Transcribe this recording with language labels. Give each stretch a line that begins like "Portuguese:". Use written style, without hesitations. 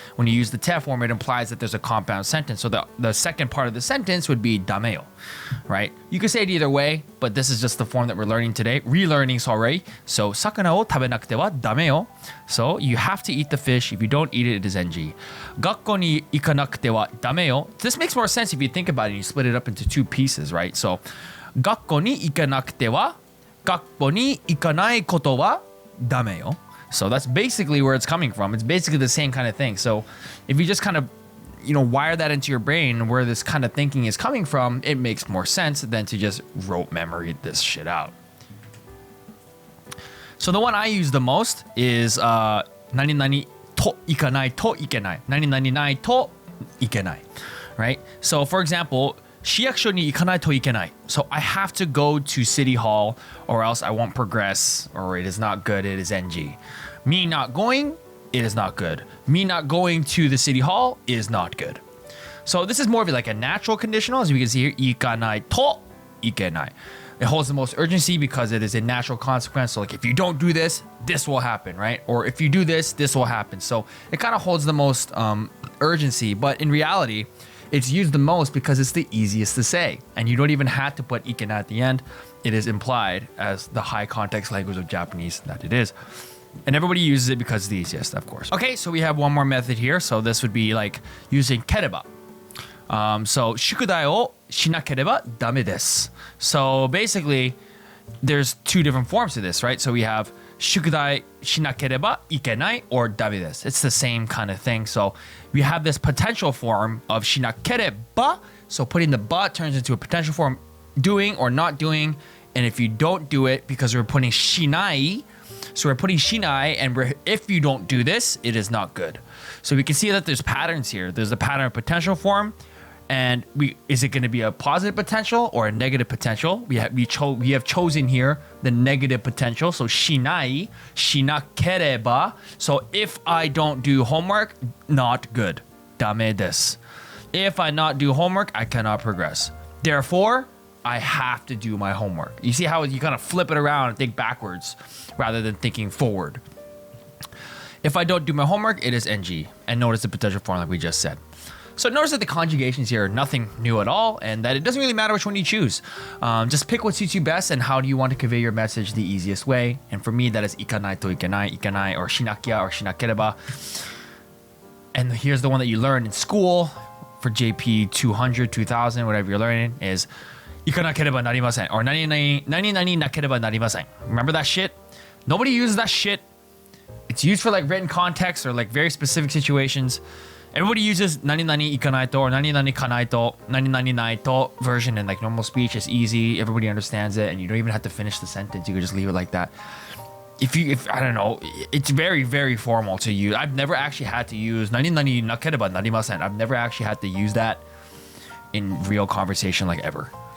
English: When you use the te form, it implies that there's a compound sentence. So the second part of the sentence would be
Japanese: dame yo,
English: right? You could say it either way, but this is just the form that we're learning today. Relearning, sorry. So
Japanese: sakana wo tabenakute wa dame yo.
English: So you have to eat the fish. If you don't eat it, it is NG.
Japanese: Gakko ni ikanakute wa dame yo.
English: This makes more sense if you think about it and you split it up into two pieces, right?
Japanese: So 学校に行かなくては学校に行かないことはダメよ.
English: So that's basically where it's coming from. It's basically the same kind of thing. So if you just kind of, wire that into your brain where this kind of thinking is coming from, it makes more sense than to just rote memory this shit out. So the one I use the most is
Japanese: 何々といかないといけない。何々ないといけない。Right? So for example, 市役所に行かないといけない。
English: So I have to go to City Hall or else I won't progress or it is not good, it is NG. Me not going, it is not good. Me not going to the City Hall is not good. So this is more of like a natural conditional, as we can see here,
Japanese: 行かないといけない.
English: It holds the most urgency because it is a natural consequence. So like if you don't do this, this will happen, right? Or if you do this, this will happen. So it kind of holds the most urgency, but in reality, it's used the most because it's the easiest to say. And you don't even have to put ikenai at the end. It is implied as the high context language of Japanese that it is. And everybody uses it because it's the easiest, of course. Okay, so we have one more method here. So this would be like using kereba.
Japanese: So 宿題をしなければダメです.
English: So basically, there's two different forms to this, right? So we have
Japanese: 宿題しなければいけない
English: or
Japanese: ダメです.
English: It's the same kind of thing. So we have this potential form of
Japanese: しなければ.
English: So putting the but turns into a potential form, doing or not doing. And if you don't do it, because we're putting しない, so we're putting しない, and if you don't do this, it is not good. So we can see that there's patterns here. There's a pattern of potential form. And is it going to be a positive potential or a negative potential? We have chosen here the negative potential.
Japanese: So しない, しなければ.
English: So if I don't do homework, not good.
Japanese: ダメです.
English: If I not do homework, I cannot progress. Therefore, I have to do my homework. You see how you kind of flip it around and think backwards rather than thinking forward. If I don't do my homework, it is NG. And notice the potential form like we just said. So notice that the conjugations here are nothing new at all, and that it doesn't really matter which one you choose. Just pick what suits you best and how do you want to convey your message the easiest way. And for me, that is
Japanese: 行かないといけない,
English: 行かない, or
Japanese: しなきゃ
English: or しなければ. And here's the one that you learned in school for JP 200, 2000, whatever you're learning is
Japanese: 行かなければなりません
English: or
Japanese: 何々なければなりません.
English: Remember that shit? Nobody uses that shit. It's used for like written context or like very specific situations. Everybody uses
Japanese: 何々行かないと
English: or 何々かないと 何々ないと version in like normal speech. It's easy. Everybody understands it and you don't even have to finish the sentence. You can just leave it like that. If I don't know, it's very, very formal to use. I've never actually had to use
Japanese: 何々なければなりません.
English: I've never actually had to use that in real conversation like ever.